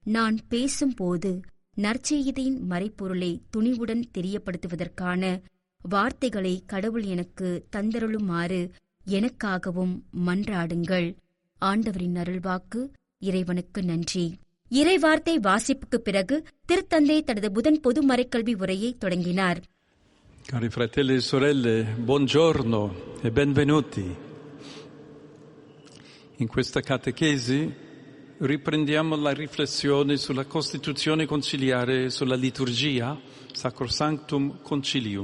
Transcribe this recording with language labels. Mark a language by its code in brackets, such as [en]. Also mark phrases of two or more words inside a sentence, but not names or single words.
[ta] நான் பேசும்போது நற்செய்தியின் மறைப்பொருளை துணிவுடன் தெரியப்படுத்துவதற்கான வார்த்தைகளை கடவுள் எனக்கு தந்தருளுமாறு எனக்காகவும் மன்றாடுங்கள். ஆண்டவரின் அருள்வாக்கு. இறைவனுக்கு நன்றி. இறைவார்த்தை வாசிப்புக்கு பிறகு திருத்தந்தை தனது புதன் பொது மறைக்கல்வி உரையை தொடங்கினார். [it] Cari fratelli e sorelle, buongiorno e benvenuti. In questa catechesi riprendiamo la riflessione sulla Costituzione conciliare e sulla liturgia Sacrosanctum Concilium.